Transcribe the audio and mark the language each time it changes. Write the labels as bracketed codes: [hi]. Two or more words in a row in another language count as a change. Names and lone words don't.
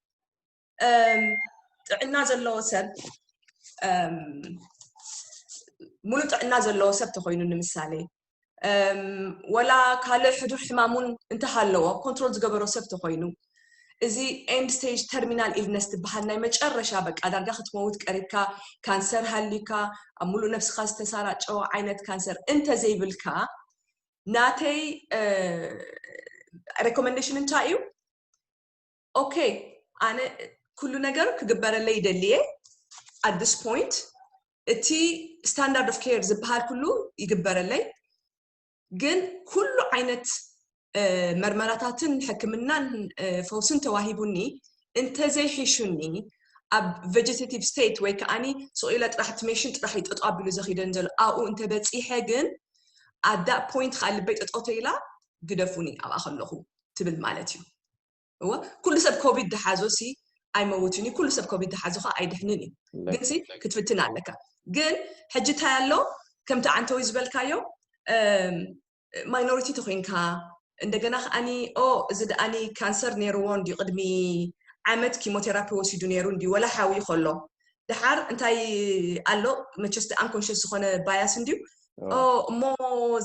[ti] ጥዕና ዘለዎ ሰብ ሙሉእ ጥዕና ዘለዎ ሰብ ተኮይኑ ንምሳሌ ወላ ካልእ ሕዱር ሕማሙን እንተሃለዎ ኮንትሮል ዝገበሮ ሰብ ተኮይኑ እዚ [en] end stage terminal illness [ti] ትበሃል ናይ መጨረሻ በቃ ዳርጋ ክትመውት ቀሪብካ ካንሰር ሃሊካ ኣብ ሙሉእ ነፍስካ ዝተሰራጨወ ዓይነት ካንሰር እንተዘይብልካ ናተይ ሬኮሜንዴሽን እንታይ እዩ ኦኬ ኣነ ኩሉ ነገር ክግበረለይ ይደልየ [en] at this point [ti] እቲ [en] standard of care [ti] ዝበሃል ኩሉ ይግበረለይ ግን ኩሉ ዓይነት መርመራታትን ሕክምናን ፈውስን ተዋሂቡኒ እንተዘይሒሹኒ ኣብ [en] vegetative state [ti] ወይ ከዓኒ ስቑኢለ ጥራሕ ሜሽን ጥራሕ ይጠጦ ኣቢሉ ዘኺደን ዘሎ ኣብኡ እንተበፂሐ ግን [en] at that point [ti] ከዓ ልበይ ጠጦ ተይላ ግደፉኒ ኣብኣ ከለኹ ትብል ማለት እዩ ኩሉ ሰብ ኮቪድ ድሓዞሲ ኣይመውትኒ ኩሉ ሰብ ኮቪድ ድሓዞ ከዓ ኣይድሕንን እዩ ግን ክትፍትን ኣለካ ግን ሕጂ እንታይ ኣሎ ከምቲ ዓንተዊ ዝበልካዮ ማይኖሪቲ ተኮይንካ እንደገና ከዓኒ እዚ ደኣኒ ካንሰር ነይርዎ እንዲ ቅድሚ ዓመት ኪሞቴራፒ ወሲዱ ነይሩ እንዲ ወላ ሓዊ ከሎ ድሓር እንታይ ኣሎ መቸስ አንኮንሽስ ዝኾነ ባያስ እንዲዩ እሞ እዚ